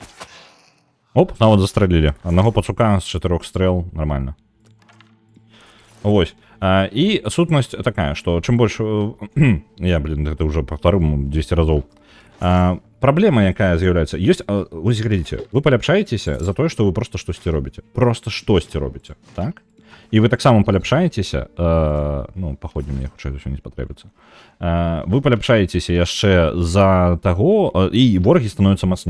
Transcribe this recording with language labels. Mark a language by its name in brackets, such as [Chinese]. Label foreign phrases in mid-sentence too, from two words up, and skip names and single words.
[Belarusian] Оп, нават застрэлілі. Аднаго пацука з 4 стрэл, нормально. Вось. І сутнасць такая, што чым больш я, [Russian] это уже повторю [Belarusian] 200 разоў. Праблема, якая з'яўляецца, ёсць, вось глядзіце, вы паляпшаецеся за тое, што вы просто штосьці робіце. Просто штосьці робіце, так? І вы таксама паляпшаецеся, ну, паходні, мне хутчэй за ўсё не спатрэбіцца. Вы паляпшаецеся яшчэ за таго, і ворагі становяцца мацней.